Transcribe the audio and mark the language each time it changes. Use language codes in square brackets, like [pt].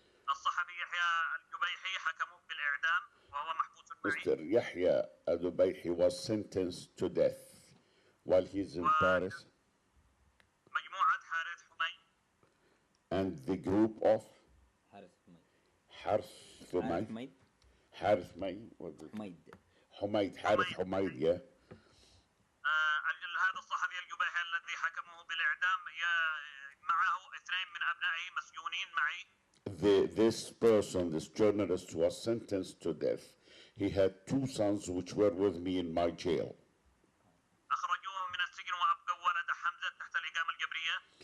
[ar] الصحفي يحيى الجبيحي حكموه بالإعدام وهو محبوس معي. [en] Mr. Yahya al-Dubayhi was sentenced to death while he's in Paris. [ar] مجموعة حارث حمي. [en] And the group of [ar] حارث حميد. [en] Harith May, Harith Humaid, yeah. [ar] هذا الصحفي الجبيحي الذي حكموه بالإعدام معه اثنين من أبنائه مسجونين معي. [en] This person, this journalist, was sentenced to death. He had two sons which were with me in my jail. [ar] أخرجوهم من السجن وأبقوا ولد حمزة تحت الإقامة الجبرية.